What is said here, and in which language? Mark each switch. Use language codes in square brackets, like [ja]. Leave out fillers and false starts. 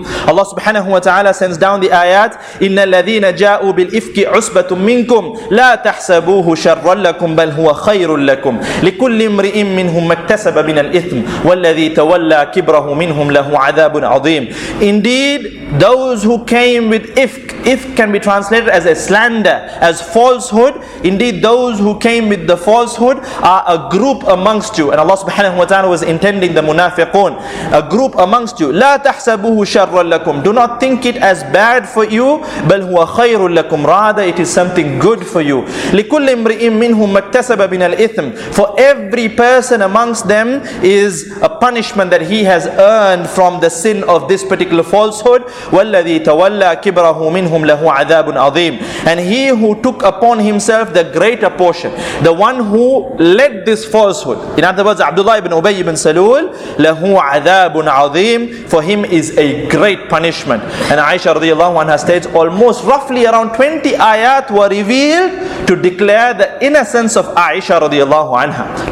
[en] Allah subhanahu wa ta'ala sends down the ayat, [ar] إِنَّ الَّذِينَ جَاءُوا بِالْإِفْكِ عُصْبَةٌ مِّنكُمْ لَا تَحْسَبُوهُ شَرًّا لَكُمْ بَلْ هُوَ خَيْرٌ لَكُمْ لِكُلِّ امْرِئٍ مِّنْهُمْ مَا اكْتَسَبَ مِنَ الْإِثْمِ وَالَّذِي تَوَلَّى كِبْرَهُ مِنْهُمْ لَهُ عَذَابٌ عَظِيمٌ. [en] Indeed, those who came with ifk can be translated as a slander, as falsehood. Indeed, those who came with the falsehood are a group amongst you. And Allah subhanahu wa ta'ala was intending the munafiqun, a group amongst you. [ar] لا تحسبوه شرا لكم. [en] Do not think it as bad for you. [ar] بل هو خير لكم. [en] Rather, it is something good for you. [ar] لكل امرئ منهم ما اكتسب من الإثم. [en] For every person amongst them is a punishment that he has earned from the sin of this particular falsehood. [ar] والذي تولى كبره منهم له عذاب عظيم. [en] And he who took upon himself the greater portion, the one who led this falsehood, in other words, Abdullah ibn Ubay ibn Salul, [ar] له عذاب عظيم, [en] for him is a great punishment. And Aisha radiallahu anha states, almost roughly around 20 ayat were revealed to declare the innocence of Aisha radiallahu anha.